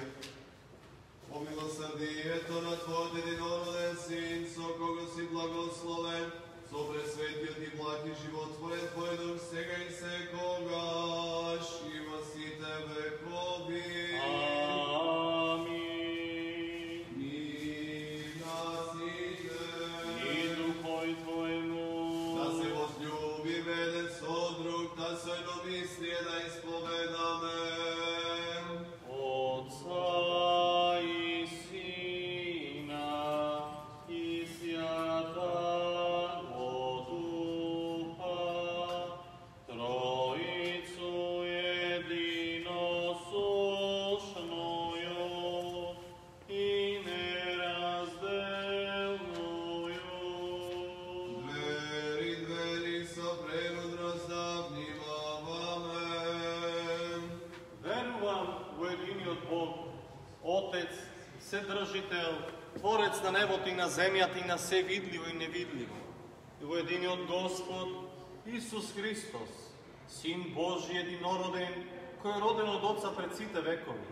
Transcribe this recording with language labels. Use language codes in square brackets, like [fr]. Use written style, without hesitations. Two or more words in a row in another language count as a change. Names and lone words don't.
[mk] По милосрдието на Твојот единороден Син, со кого си благословен, со пресветиот и благ и животворен Твој дух, сега и секогаш и во сите векови. Амин. Мир на сите. [cu] И духој Твојму. [mk] Да се возљубиме еден со друг, да со едnomислие да исповедаме. [cu] Отца и Сина и Святаго Духа, Троицу единосушною и неразделною. [mk] Двери со премудрост да внимаваме. Верувам во единиот Бог, Отец, Вседржител, Творец на небото и на земјата и на се видливо и невидливо, и во единиот Господ, Исус Христос, Син Божи единороден, кој е роден од Отца пред сите векови.